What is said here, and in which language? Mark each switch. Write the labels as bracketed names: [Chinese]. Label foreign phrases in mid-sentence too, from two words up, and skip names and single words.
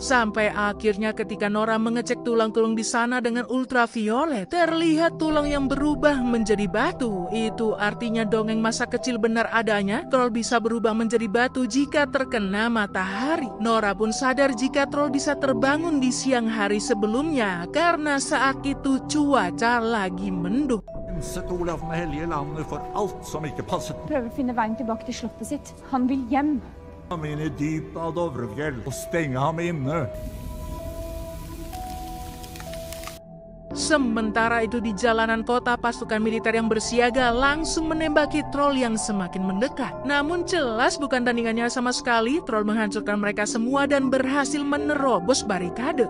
[Indonesian] Sampai akhirnya ketika Nora mengecek tulang-tulang di sana dengan ultraviolet, terlihat tulang yang berubah menjadi batu. Itu artinya dongeng masa kecil benar adanya. Troll bisa berubah menjadi batu jika terkena matahari. Nora pun sadar jika Troll bisa terbangun di siang hari sebelumnya karena saat itu cuaca lagi mendung. [Norwegian] Olav med hellige landet for alt som ikke passet Prøver å finne veien tilbake til slottet sitt. Han vil hjem. ham inn i dypet av Dovrefjell og stenge ham inne. [Indonesian] Sementara itu di jalanan kota, pasukan militer yang bersiaga langsung menembaki Troll yang semakin mendekat. Namun jelas bukan tandingannya sama sekali. Troll menghancurkan mereka semua dan berhasil menerobos barikade.